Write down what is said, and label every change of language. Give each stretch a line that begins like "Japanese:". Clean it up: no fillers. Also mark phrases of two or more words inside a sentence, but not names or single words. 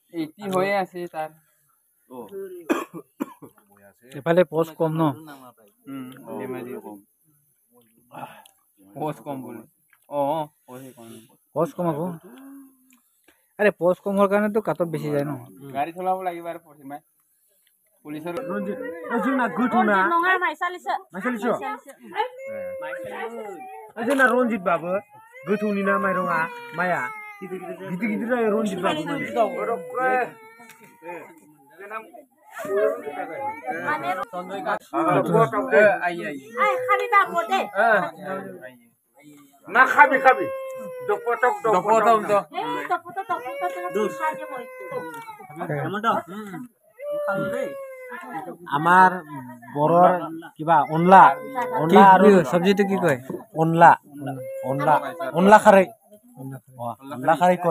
Assamese: এফালে পষ্ট কম ন? পষ্ট কম আকৌ। আৰে পষ্ট কম হোৱাৰ কাৰণেতো কাটত বেছি যায় ন? গাড়ী চলাব লাগিব আৰু পুলিচৰ
Bodo: रनजित बाबो गोथौनि ना माइरङा माइया गिदिर जायो रनजित बाबो ना खाबि दपटक
Assamese: আমাৰ বৰৰ কিবা অনলা আৰু চব্জিটো কি কয়? অনলা খাৰে কয়।